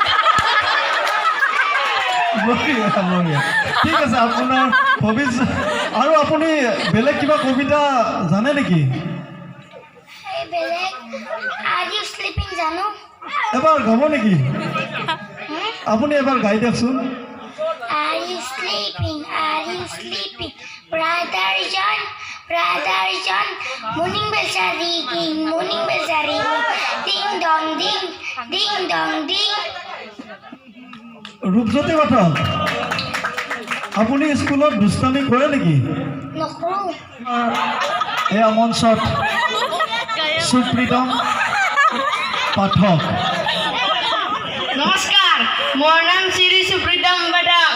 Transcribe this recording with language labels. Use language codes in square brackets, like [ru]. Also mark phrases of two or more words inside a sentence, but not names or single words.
[as] ঠিক আছে, আপোনাৰ ভৱিষ্যত। আৰু আপুনি বেলেগ কিবা কবিতা জানে নেকি? বেলেগ আজি স্লিপিং জানো। এবাৰ গাব নেকি? আপুনি এবাৰ গাই দিয়কচোন। [en] Are you sleeping? Are you sleeping? Brother John, Brother John. Morning bells are ringing, morning bells are ringing. Ding dong ding, ding dong ding. [as] ৰূপজ্যোতি পাঠক, আপুনি স্কুলত দুষ্টামি কৰে নেকি? নকৰোঁ। এয়া মঞ্চত সুপ্ৰীতম পাঠক। নমস্কাৰ, মোৰ নাম শ্ৰী সুপ্ৰীতম পাঠক।